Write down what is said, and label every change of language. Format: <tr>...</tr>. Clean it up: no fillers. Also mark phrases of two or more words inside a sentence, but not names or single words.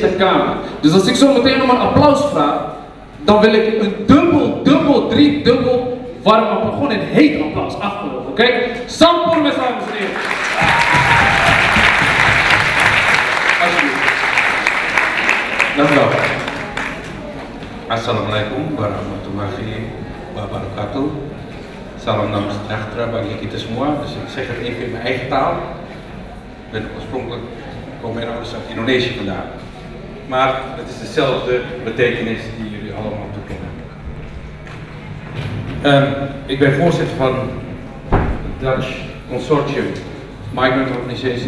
<nl>Dus als ik zo meteen om een applaus vraag, dan wil ik een dubbel, driedubbel warm applaus, gewoon een heet applaus afgelopen, oké? Sampor met dames en heren. Alsjeblieft. Dank u wel.</nl> <ar>Assalamualaikum warahmatullahi wabarakatuh.</ar> <ms>Salam nama sejahtera bagi kita semua.</ms> <nl>Dus ik zeg het even in mijn eigen taal. Ik ben oorspronkelijk, komen mijn ouders uit Indonesië vandaan. Maar het is dezelfde betekenis die jullie allemaal toekennen. Ik ben voorzitter van het Dutch Consortium Migrant Organizations.</nl>